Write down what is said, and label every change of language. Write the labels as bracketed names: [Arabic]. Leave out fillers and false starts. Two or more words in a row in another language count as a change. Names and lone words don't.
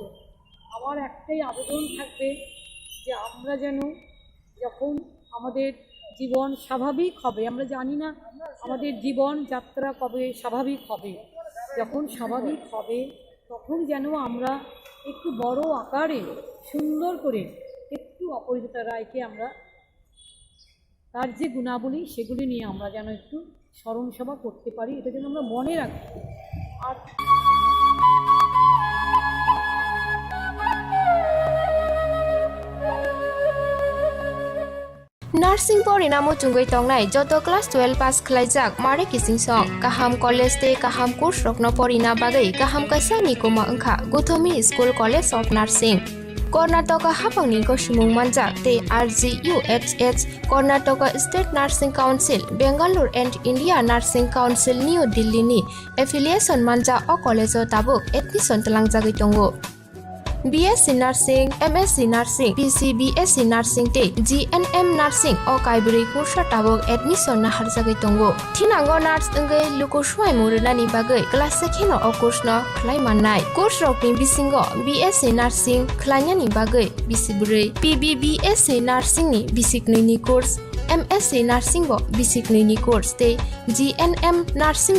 [Bangla] আমার একটাই আবেদন থাকবে যে আমরা যেন, যখন আমাদের জীবন স্বাভাবিক হবে, আমরা জানি না আমাদের জীবন যাত্রা কবে স্বাভাবিক হবে, যখন স্বাভাবিক হবে তখন যেন আমরা একটু বড় আকারে সুন্দর করে একটু অপরাজিতা রায়কে আমরা তার যে গুণাবলী সেগুলি নিয়ে আমরা যেন একটু স্মরণ সভা করতে পারি, এটা যেন আমরা মনে রাখি। আর [Bodo] नार्सिं परिणामो चुंगै तंगनाय जत क्लास 12 पास खलाइजाक मारे किसिं सं काहाम कलेज ते काहाम कोर्स रखनो परिना बागै काहाम काisa निकोमा अंखा गौतमी स्कुल कलेज ऑफ नार्सिं कर्नाटक हापांनि गसिमुं मानजाक ते RGUHH कर्नाटक स्टेट नार्सिं काउन्सिल बेंगालुरु एंड इंडिया नार्सिं काउन्सिल न्यू दिल्ली नि एफिलिएशन मानजा अ कलेजो ताबुक एडमिशन तलांगजागै दंगो। BSc Nursing, MSc Nursing, PCBSc Nursing te GNM Nursing o kaibri kursa tabok admission na harjagai tongo. Thinango nurse engei lukuswai murunani bagai class 2 o course no khlai mannai. Course rok ni bisingo BSc Nursing khlainani bagai bisibrei, PBBSc Nursing ni bisiknui ni course, MSc Nursing bo basic ni course te GNM Nursing